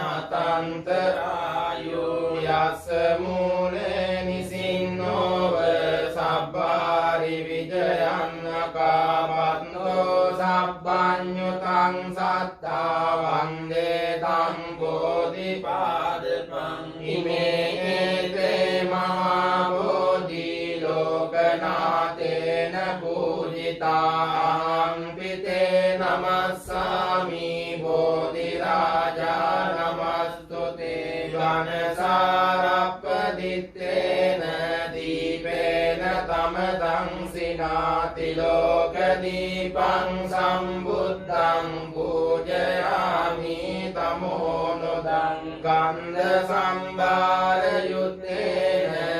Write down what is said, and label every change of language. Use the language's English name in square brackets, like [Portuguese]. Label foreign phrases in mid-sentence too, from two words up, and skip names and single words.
[Pali] අතන්තරායෝ යස්ස මූලේ නිසින්නෝව සබ්බාරි විජයං අකාවත්තෝ සබ්බඤ්ඤුතං සත්තා වන්දේ තං බෝධිපාදපං ඉමේ ඒතේ මහා බෝධි ලෝකනාතේන පූජිතාං පිතේ නමස්සාමි බෝධි රාජා නමස්තුතේ ඝනසාරප්පදිත්තේන දීපේන තමතං සිනාති ලෝක දීපං සම්බුද්ධං පූජයාමි තමෝනුදං ගන්ධ සම්භාර යුත්තේන